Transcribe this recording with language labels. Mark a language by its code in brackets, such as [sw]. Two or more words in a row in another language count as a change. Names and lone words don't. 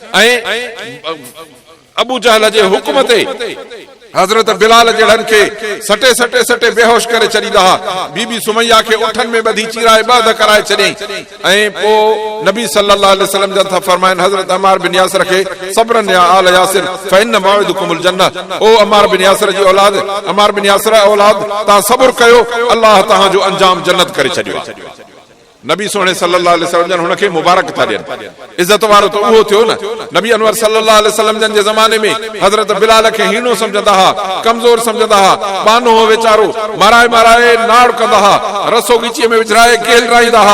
[sd] ऐं अबू जहल जे हुकुम ते हज़रत बिलाल जहिड़नि खे सटे सटे सटे बेहोश करे छॾींदा हुआ। बीबी सुमैया खे उठनि में ॿधी चीराए ॿध कराए छॾियईं। ऐं पोइ नबी [ar] صلى الله عليه وسلم [sd] जन था फरमाइनि हज़रत अमार बिन यासिर खे, [ar] صبرا يا آل ياسر فإن موعدكم الجنة, [sd] ओ अमार बिन यासिर जी औलाद, अमार बिन यासिर औलाद, तव्हां सब्र कयो, अल्लाह तव्हांजो अंजाम जन्नत करे छॾियो आहे। नबी सोने [ar] صلى الله عليه وسلم [sd] जन हुनखे मुबारक था ॾियनि। इज़त वारो त उहो थियो न। नबी अनवर [ar] صلى الله عليه وسلم [sd] जन जे ज़माने में हज़रत बिलाल खे हीनो सम्झंदा हुआ, कमज़ोर सम्झंदा हुआ, बानो हो वेचारो, माराए माराए नाड़ कंदा हुआ, रसो ॻीचीअ में विझराए केल राईंदा हुआ।